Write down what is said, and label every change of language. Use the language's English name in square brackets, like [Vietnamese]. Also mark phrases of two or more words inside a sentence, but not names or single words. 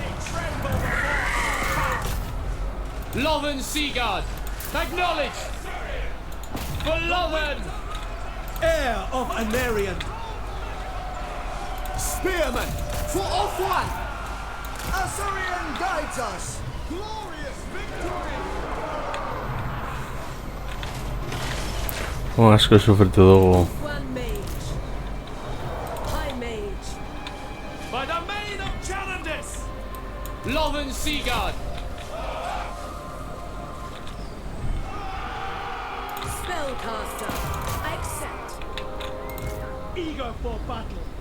[English] Loven Seaguard! Acknowledge! For Loven! Heir of Anarion! Spearman! For Off-One! Asurion guides us! Glorious victory! [Basque] Asko sufritu dugu. [English] One mage. High mage. By the maid of Chalandis! Loven Seaguard! Spellcaster. I accept. Eager for battle!